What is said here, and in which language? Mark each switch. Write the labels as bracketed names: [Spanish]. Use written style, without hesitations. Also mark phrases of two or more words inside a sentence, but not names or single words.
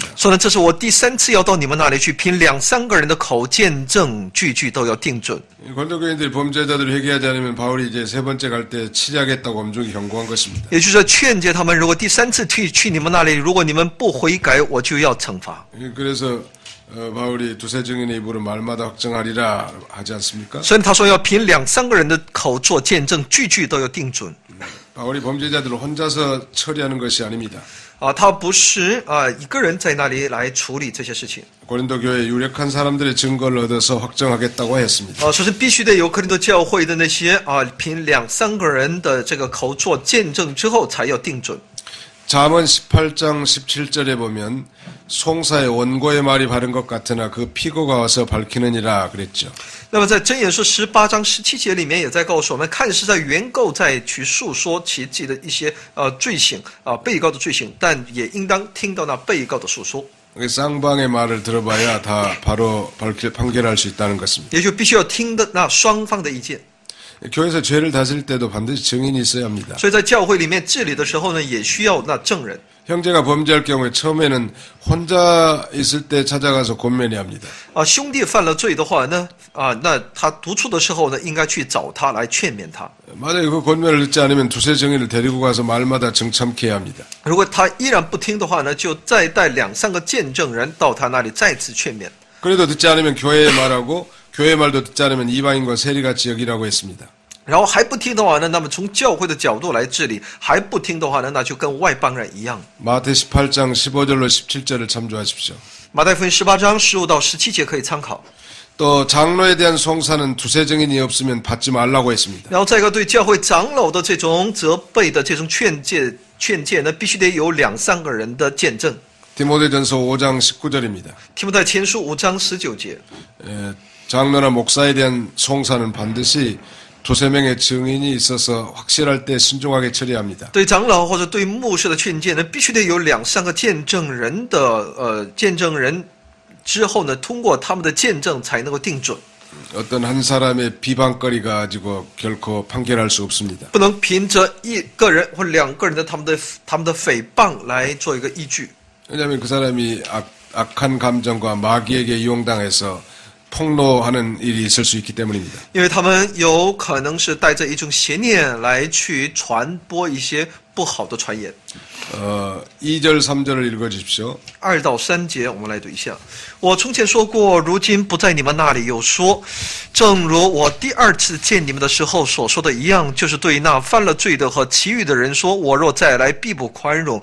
[Chinese] 说呢，这是我第3次要到你们那里去，凭2、3个人的口见证，句句都要定准。 [Korean] 고린도 교인들이 범죄자들을 회개하지 않으면 바울이 이제 세 번째 갈 때 치리하겠다고 엄중히 경고한 것입니다. [Chinese] 也就是说，劝诫他们，如果第3次去你们那里，如果你们不悔改，我就要惩罚。 [Korean] 그래서 바울이 두세 증인의 입으로 말마다 확증하리라 하지 않습니까? [Chinese] 所以他说要凭2、3个人的口做见证，句句都要定准。 [Korean] 바울이 범죄자들을 혼자서 처리하는 것이 아닙니다. [Chinese] 他不是一个人在那里来处理这些事情。 [Korean] 고린도 교회 유력한 사람들의 증거를 얻어서 확정하겠다고 했습니다. [Chinese] 首先必须得有哥林多教会的那些凭2、3个人的这个口做见证之后，才要定准。 [Korean] 잠언 18장 17절에 보면 송사의 원고의 말이 바른 것 같으나 그 피고가 와서 밝히느니라 그랬죠. [Chinese] 那么在箴言书18章17节里面也在告诉我们，看是在原告在去述说其自己的一些罪行被告的罪行，但也应当听到那被告的述说。 [Korean] 쌍방의 말을 들어봐야 다 바로 판결할 수 있다는 것입니다. [Chinese] 也就必须要听的那双方的意见。 [Korean] 교회에서 죄를 다스릴 때도 반드시 증인이 있어야 합니다. [Chinese] 所以在教会里面治理的时候呢，也需要那证人。 [Korean] 형제가 범죄할 경우에 처음에는 혼자 있을 때 찾아가서 권면해야 합니다. [Chinese] 兄弟犯了罪的话呢，那他独处的时候呢，应该去找他来劝勉他。 [Korean] 만약에 그 권면을 듣지 않으면 두세 증인을 데리고 가서 말마다 정참케 해야 합니다. [Chinese] 如果他依然不听的话呢，就再带2、3个见证人到他那里再次劝勉。 [Korean] 그래도 듣지 않으면 교회의 말하고 교회의 말도 듣지 않으면 이방인과 세리같이 여기라고 했습니다. [Chinese] 然后还不听的话呢，那么从教会的角度来治理，还不听的话呢，那就跟外邦人一样。 [Korean] 마태 18장 15절로 17절을 참조하십시오. [Chinese] 马太福音18章15到17节可以参考。 [Korean] 또 장로에 대한 송사는 두세 증인이 없으면 받지 말라고 했습니다. [Chinese] 然后再一个对教会长老的这种责备的这种劝诫呢，必须得有2、3个人的见证。 [Korean] 디모데전서 5장 19절입니다. [Chinese] 提摩太前书5章19节。 [Korean] 장로나 목사에 대한 송사는 반드시 두세 명의 증인이 있어서 확실할 때 신중하게 처리합니다. [Chinese] 对长老或者对牧师的劝诫呢，必须得有2、3个见证人的见证人之后呢，通过他们的见证才能够定准。 [Korean] 어떤 한 사람의 비방거리 가지고 결코 판결할 수 없습니다. [Chinese] 不能凭着1个人或2个人的他们的诽谤来做一个依据。 [Korean] 왜냐하면 그 사람이 악한 감정과 마귀에게 이용당해서 폭로하는 일이 있을 수 있기 때문입니다. [Chinese] 因为他们有可能是带着一种邪念来去传播一些不好的传言。 [Korean] 2절 3절을 읽어주십시오. [Chinese] 2 到3节，我们来读一下。我从前说过，如今不在你们那里有说，正如我第2次见你们的时候所说的一样，就是对那犯了罪的和其余的人说：我若再来，必不宽容。